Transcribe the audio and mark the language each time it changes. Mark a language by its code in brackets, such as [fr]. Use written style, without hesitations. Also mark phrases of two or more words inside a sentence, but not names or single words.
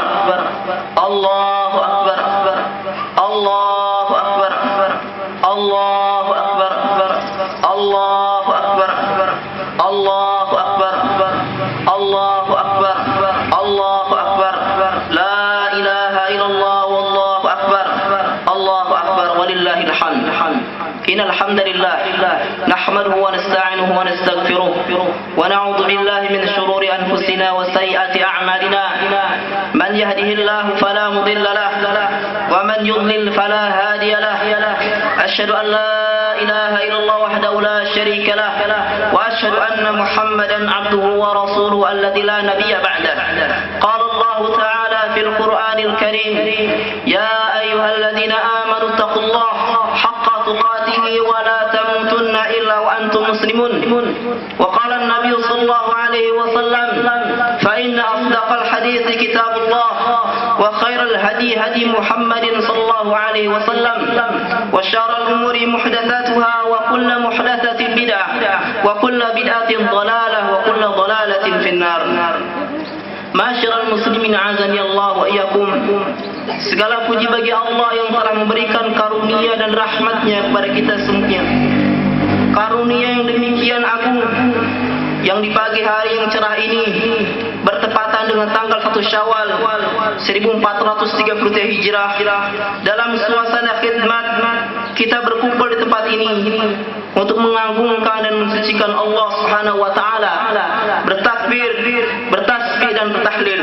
[ar] الله أكبر. الله أكبر. الله أكبر. الله أكبر. الله أكبر. الله أكبر. الله أكبر. لا إله إلا الله والله أكبر. الله أكبر ولله الحمد. إن الحمد لله نحمده ونستعينه ونستغفره ونعوذ بالله من شرور أنفسنا وسيئات أعمالنا. من يهده الله فلا مضل له ومن يضلل فلا هادي له. أشهد أن لا إله إلا الله وحده لا شريك له وأشهد أن محمدا عبده ورسوله الذي لا نبي بعده. قال الله تعالى في القرآن الكريم، يا أيها الذين آمنوا اتقوا الله حق تقاته ولا تموتن إلا وأنتم مسلمون. وقال النبي صلى الله عليه وسلم، فإن أصدق الحديث كتاب الله وخير الهدي هدي محمد صلى الله عليه وسلم وشر الأمور محدثاتها وكل محدثة بدعة وكل بدعة ضلالة وكل ضلالة في النار. معاشر المسلمين أعزني الله وإياكم. [id] Segala puji bagi Allah yang telah memberikan karunia dan rahmatnya kepada kita semuanya. Karunia yang demikian agung, yang di pagi hari yang cerah ini bertepatan dengan tanggal 1 Syawal 1433 Hijrah, dalam suasana khidmat kita berkumpul di tempat ini untuk mengagungkan dan mensucikan Allah [ar] سبحانه وتعالى, [id] bertakbir, bertasbih dan bertahlil.